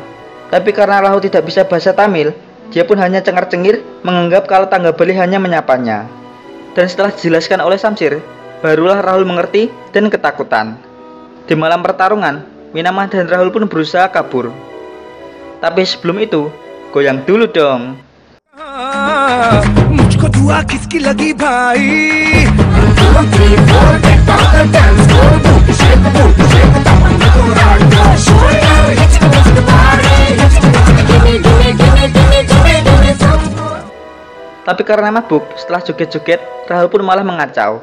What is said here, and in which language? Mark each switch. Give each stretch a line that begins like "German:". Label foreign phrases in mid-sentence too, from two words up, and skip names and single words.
Indonesian: Tapi karena Rahul tidak bisa bahasa Tamil, dia pun hanya cengar-cengir menganggap kalau Tangga Bali hanya menyapanya. Dan setelah dijelaskan oleh Samsir, barulah Rahul mengerti dan ketakutan. Di malam pertarungan, Minama dan Rahul pun berusaha kabur. Tapi sebelum itu, goyang dulu dong.
Hindi: मुझको दुआ किसकी लगी भाई
Indonesian: Tapi karena mabuk, setelah joget-joget, Rahul pun malah mengacau.